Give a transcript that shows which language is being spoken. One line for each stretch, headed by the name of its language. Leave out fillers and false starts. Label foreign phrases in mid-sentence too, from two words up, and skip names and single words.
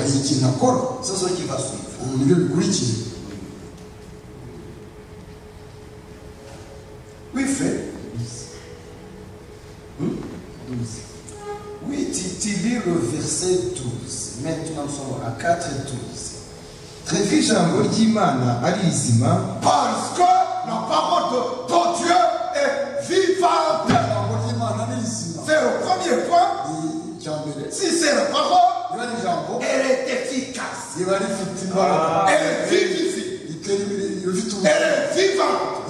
French: C'est ce qui va suivre. Oui, fait. Oui, tu lis le verset 12. Maintenant, nous sommes à 4 et 12.
Kinyarwanda: Twebwe ijambo ry'Imana ari rizima.
French: Parce que la parole de Dieu est vivante. C'est le premier point. Si c'est la parole, elle est efficace. Elle est vivante. Elle est vivante.